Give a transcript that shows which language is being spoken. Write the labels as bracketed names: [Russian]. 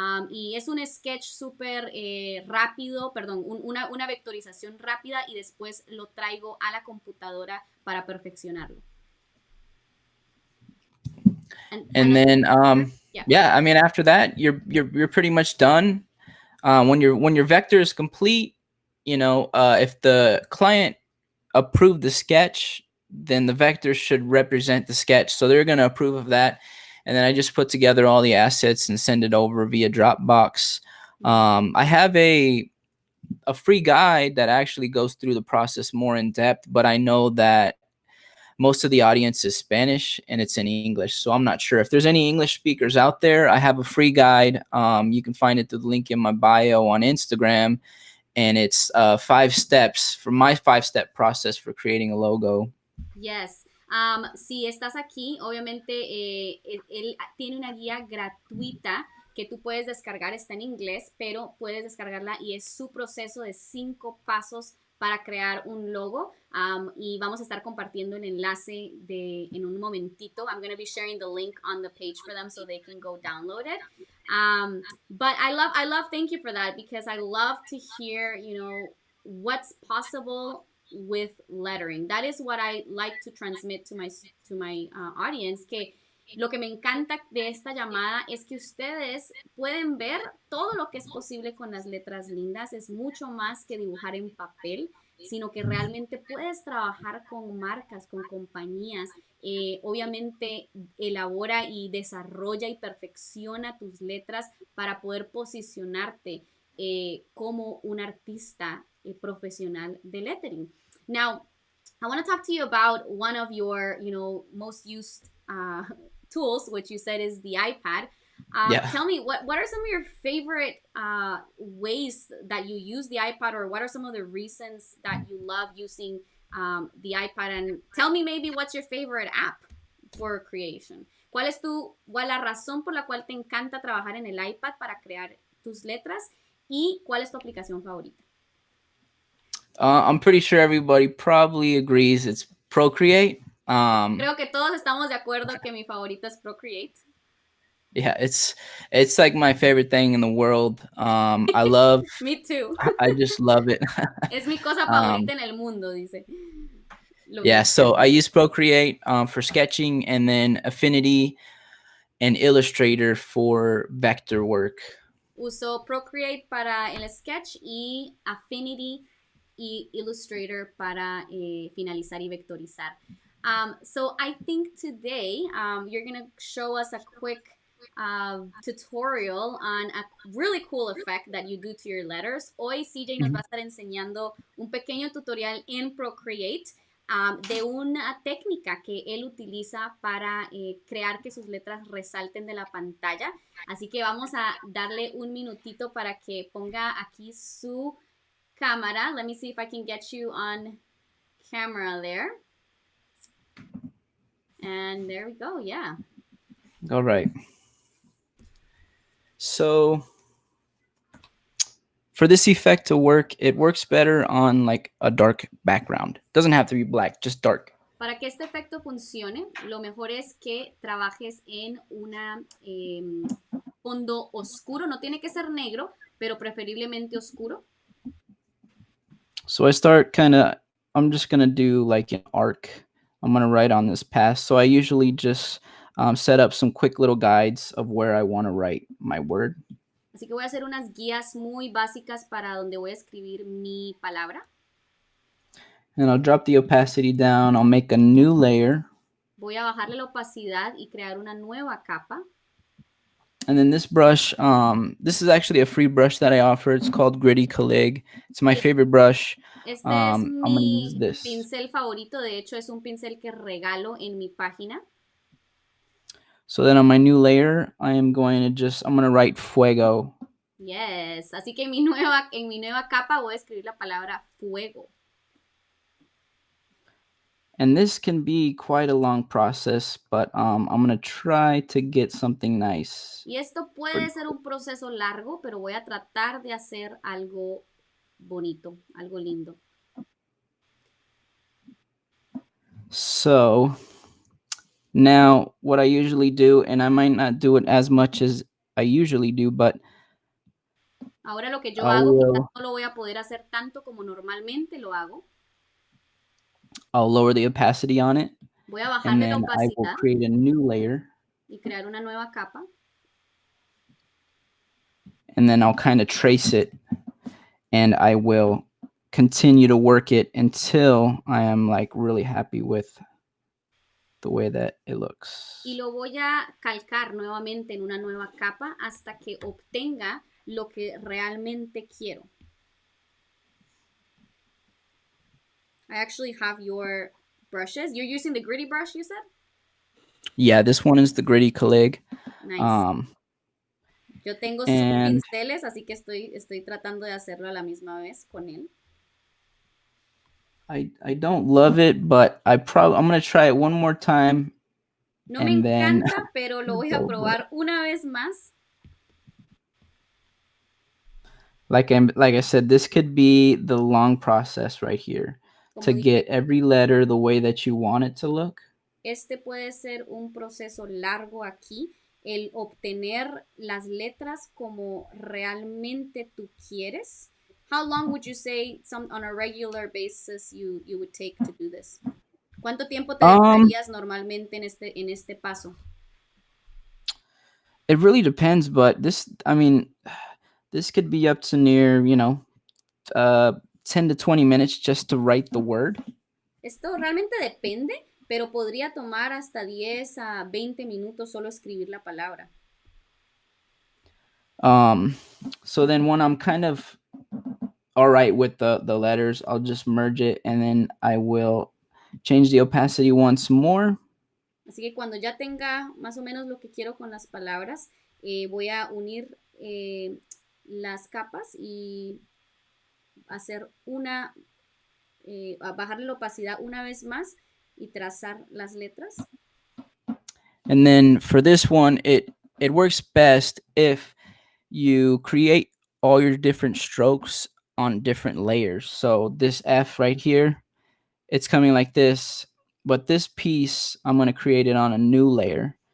[Spanish] Y es un sketch súper rápido, perdón, una vectorización rápida y después lo traigo a la computadora para perfeccionarlo. [English] And then, yeah, I mean, after that, you're pretty much done. When your vector is complete, you know, if the client approved the sketch, then the vector should represent the sketch. So they're going to approve of that. And then I just put together all the assets and send it over via Dropbox. I have a free guide that actually goes through the process more in depth, but I know that most of the audience is Spanish and it's in English. So I'm not sure if there's any English speakers out there. I have a free guide. You can find it through the link in my bio on Instagram. And it's 5 steps for my 5-step process for creating a logo. Yes. [Spanish] Si estás aquí, obviamente él tiene una guía gratuita que tú puedes descargar, está en inglés, pero puedes descargarla y es su proceso de 5 pasos para crear un logo. Y vamos a estar compartiendo el enlace en un momentito. [English] I'm going to be sharing the link on the page for them so they can go download it. But I love, thank you for that, because I love to hear, you know, what's possible with lettering. That is what I like to transmit to my audience, [Spanish] que lo que me encanta de esta llamada es que ustedes pueden ver todo lo que es posible con las letras lindas. Es mucho más que dibujar en papel, sino que realmente puedes trabajar con marcas, con compañías. Obviamente elabora y desarrolla y perfecciona tus letras para poder posicionarte como un artista profesional de lettering. [English] Now, I want to talk to you about one of your, you know, most used tools, which you said is the iPad. Tell me, what are some of your favorite ways that you use the iPad, or what are some of the reasons that you love using the iPad? And tell me maybe what's your favorite app for creation. [Spanish] ¿Cuál es la razón por la cual te encanta trabajar en el iPad para crear tus letras? ¿Y cuál es tu aplicación favorita? [English] I'm pretty sure everybody probably agrees it's Procreate. [Spanish] Creo que todos estamos de acuerdo que mi favorita es Procreate. [English] Yeah, it's like my favorite thing in the world. I love. Me too. I just love it. [Spanish] Es mi cosa favorita en el mundo, dice. [English] Yeah, so I use Procreate for sketching, and then Affinity and Illustrator for vector work. [Spanish] Uso Procreate para el sketch y Affinity y Illustrator para finalizar y vectorizar. [English] So I think today you're going to show us a quick tutorial on a really cool effect that you do to your letters. [Spanish] Hoy CJ nos va a estar enseñando un pequeño tutorial en Procreate de una técnica que él utiliza para crear que sus letras resalten de la pantalla. Así que vamos a darle un minutito para que ponga aquí su cámara. [English] Let me see if I can get you on camera there. And there we go, yeah. All right. So for this effect to work, it works better on like a dark background. Doesn't have to be black, just dark. [Spanish] Para que este efecto funcione, lo mejor es que trabajes en una fondo oscuro. No tiene que ser negro, pero preferiblemente oscuro. [English] So I start I'm just going to do like an arc. I'm going to write on this path. So I usually just set up some quick little guides of where I want to write my word. [Spanish] Así que voy a hacer unas guías muy básicas para donde voy a escribir mi palabra. [English] And I'll drop the opacity down. I'll make a new layer. [Spanish] Voy a bajarle la opacidad y crear una nueva capa. [English] And then this brush, this is actually a free brush that I offer. It's called Gritty Calig. It's my favorite brush. [Spanish] Este es mi pincel favorito. De hecho, es un pincel que regalo en mi página. [English] So then on my new layer, I'm going to write fuego. Yes. [Spanish] Así que en mi nueva capa voy a escribir la palabra fuego. [English] And this can be quite a long process, but I'm going to try to get something nice. [Spanish] Y esto puede ser un proceso largo, pero voy a tratar de hacer algo bonito, algo lindo. [English] So now what I usually do, and I might not do it as much as I usually do, but [Spanish] ahora lo que yo hago, quizás no lo voy a poder hacer tanto como normalmente lo hago. [English] I'll lower the opacity on it. [Spanish] Voy a bajarle la opacidad. [English] I will create a new layer. [Spanish] Y crear una nueva capa. [English] And then I'll kind of trace it, and I will continue to work it until I am like really happy with the way that it looks. [Spanish] Y lo voy a calcar nuevamente en una nueva capa hasta que obtenga lo que realmente quiero. [English] I actually have your brushes. You're using the gritty brush, you said? Yeah, this one is the gritty Calig. Nice. [Spanish] Yo tengo sus pinceles, así que estoy tratando de hacerlo a la misma vez con él. [English] I don't love it, but I'm going to try it one more time. [Spanish] No me encanta, pero lo voy a probar una vez más. [English] Like I said, this could be the long process right here to get every letter the way that you want it to look. [Spanish] Este puede ser un proceso largo aquí, el obtener las letras como realmente tú quieres. [English] How long would you say on a regular basis you would take to do this? [Spanish] ¿Cuánto tiempo te dedicarías normalmente en este paso? [English] It really depends, but this could be up to near, 10 to 20 minutes just to write the word. [Spanish] Esto realmente depende, pero podría tomar hasta 10 a 20 minutos solo escribir la palabra. [English] So then when I'm kind of all right with the letters, I'll just merge it, and then I will change the opacity once more. [Spanish] Así que cuando ya tenga más o menos lo que quiero con las palabras, voy a unir las capas y hacer a bajarle la opacidad una vez más y trazar las letras. [English] And then for this one, it works best if you create all your different strokes on different layers. So this F right here, it's coming like this, but this piece, I'm going to create it on a new layer.